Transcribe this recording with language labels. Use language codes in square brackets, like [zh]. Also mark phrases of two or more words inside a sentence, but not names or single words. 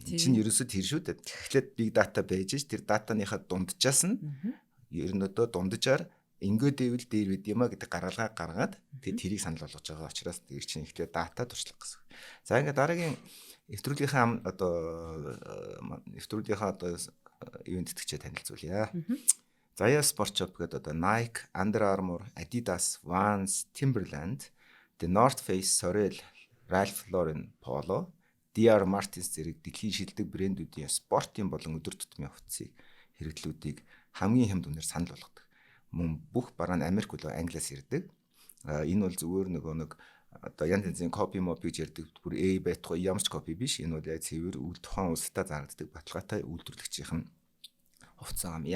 [mn] Энэ чинь ерөөсөө тэр шүү дээ. Тэгэхээр [en] big data [mn] байж ш тэр датаныхаа дунджаас нь ер нь одоо дунджаар ингээд ивэл дээр бид юма гэдэг гаргалгаа гаргаад тэрийг санал болгож байгаа учраас тэр чинь ихтэй дата туршлага гэсэн. За ингээд дараагийн нэвтрүүлгийнхаа одоо ивент тэтгэгчээ танилцуулъя. Zaya Sport Shop гэдэг одоо Nike, Under Armour, Adidas, Vans, Timberland, The North Face, Sorel, Ralph Lauren, Polo, DR Martens зэрэг дэлхийн шилдэг брэндүүдийн спортын болон өдөр тутмын хувцсыг хэрэглүүдийг хамгийн хямд үнээр санал болгодог. Мөн бүх бараа нь Америк болон Англиас ирдэг. Энэ бол зүгээр нэг одоо янз янзын копи моп гэж ярьдаг. Бүр A байтугай ямар ч копи биш. Энэ бол яг цэвэр үл тухайн улстай зарагддаг баталгаатай үйлдвэрлэгчийн хувцас ам.